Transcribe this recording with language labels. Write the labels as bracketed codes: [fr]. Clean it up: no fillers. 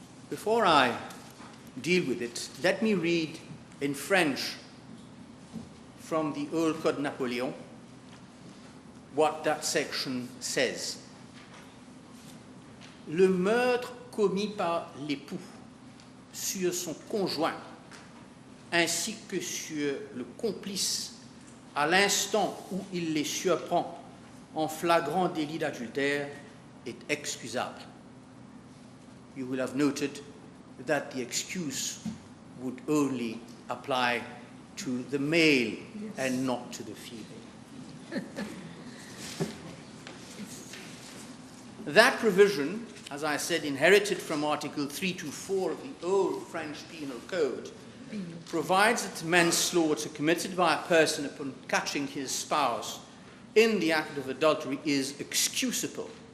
[en] Before I deal with it, let me read in French from the Old Code Napoleon what that section says. [fr] Le meurtre commis par l'époux sur son conjoint ainsi que sur le complice à l'instant où il les surprend en flagrant délit d'adultère est excusable. [en] You will have noted that the excuse would only apply to the male and not to the female. That provision, as I said, inherited from Article 324 of the old French Penal Code, provides that manslaughter committed by a person upon catching his spouse in the act of adultery is excusable.